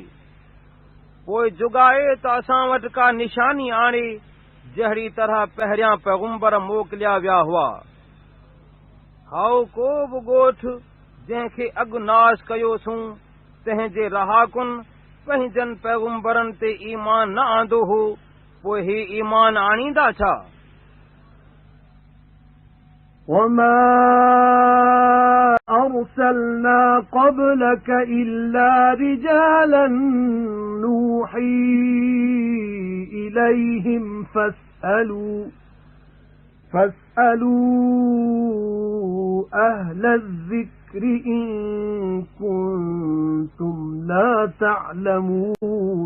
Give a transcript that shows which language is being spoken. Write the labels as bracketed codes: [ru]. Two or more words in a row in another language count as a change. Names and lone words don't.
[sd] पोइ जुगाए त असां वटि का निशानी आणे जहिड़ी तरह पहिरियां पैगुंबर मोकिलिया विया हुआ। हाउ को बि ॻोठ जंहिंखे अॻु नाश कयोसूं तंहिंजे रहाकुन पंहिंजनि पैगुंबरनि ते ईमान न आंदो हो पोइ हे ईमान आणींदा छा। [ar] وما أرسلنا قبلك إلا رجالا نوحي إليهم فاسألوا أهل الذكر إن كنتم لا تعلمون.